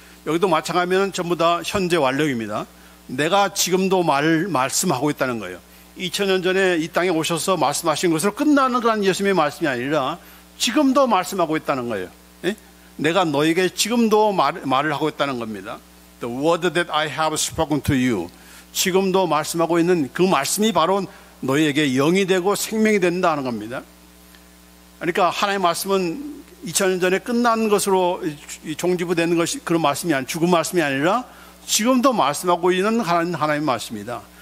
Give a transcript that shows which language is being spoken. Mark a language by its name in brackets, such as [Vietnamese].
[Korean] 여기도 마찬가지면 전부 다 현재 완료입니다. 내가 지금도 말씀하고 있다는 거예요. 2000년 전에 이 땅에 오셔서 말씀하신 것으로 끝나는 그런 예수님의 말씀이 아니라 지금도 말씀하고 있다는 거예요. 내가 너에게 지금도 말을 하고 있다는 겁니다. [English] The word that I have spoken to you. [Korean] 지금도 말씀하고 있는 그 말씀이 바로 너에게 영이 되고 생명이 된다는 겁니다. 그러니까 하나님의 말씀은 2000년 전에 끝난 것으로 종지부되는 것이 그런 말씀이 아니라, 죽은 말씀이 아니라 지금도 말씀하고 있는 하나님의 말씀이다.